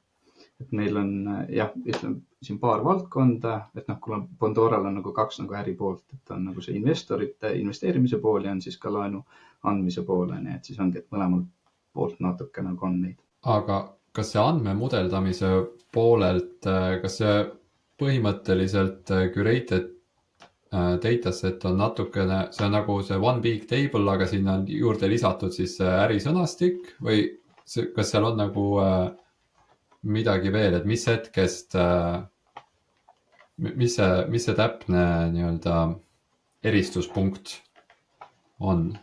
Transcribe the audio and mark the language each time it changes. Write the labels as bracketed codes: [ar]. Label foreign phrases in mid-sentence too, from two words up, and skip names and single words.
[et] Et meil on jah, ütleme siin paar valdkonda, et kui Bondoral on nagu 2 nagu äri poolt, et on nagu see investorite investeerimise pool ja on siis ka laenu andmise pool, et siis ongi, et mõlemalt poolt natuke nagu on neid. Aga kas see andmemudeldamise poolelt, kas see põhimõtteliselt [en] curated dataset [et] on natukene, see on nagu see [en] one big table, [et] aga sinna on juurde lisatud siis ärisõnastik või kas seal on nagu midagi veel, et mis hetkest, mis see täpne nii-öelda eristuspunkt on?